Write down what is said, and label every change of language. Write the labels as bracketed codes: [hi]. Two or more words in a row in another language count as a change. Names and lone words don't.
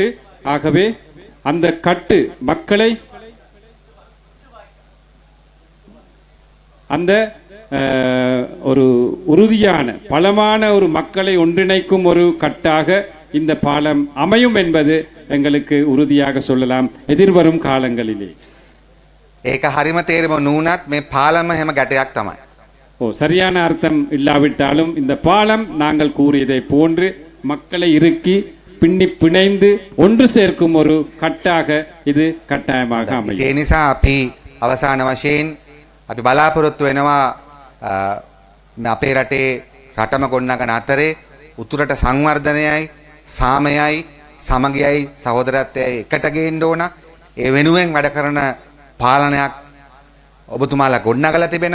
[ta] ஆகவே அந்த கட்டு மக்களை அந்த ஒரு உறுதியான பலமான ஒரு மக்களை ஒன்றிணைக்கும் ஒரு கட்டாக இந்த பாலம் அமையும் என்பது எங்களுக்கு உறுதியாக சொல்லலாம் எதிர்வரும் காலங்களிலே. [si] ඒක හරිම තේරෙම නුනත් මේ පාලම හැම ගැටයක් තමයි. [ta] சரியான அர்த்தம் இல்லாவிட்டாலும் இந்த பாலம் நாங்கள் கூறியதை போன்று மக்களை இறுக்கி பிணைந்து ஒன்று சேர்க்கும் ஒரு கட்டாக இது கட்டாயமாக அமையும். [si] ඒ නිසා අපි අවසාන වශයෙන් අපි බලාපොරොත්තු වෙනවා අපේ රටේ රටම ගොඩනගන අතරේ උතුරට සංවර්ධනයයි සාමයයි සමගියයි සහෝදරත්වයයි එකට ගේන්න ඕන. ඒ වෙනුවෙන් වැඩ කරන පාලනයක් ඔබතුමාලා ගොඩනගලා තිබෙනවා.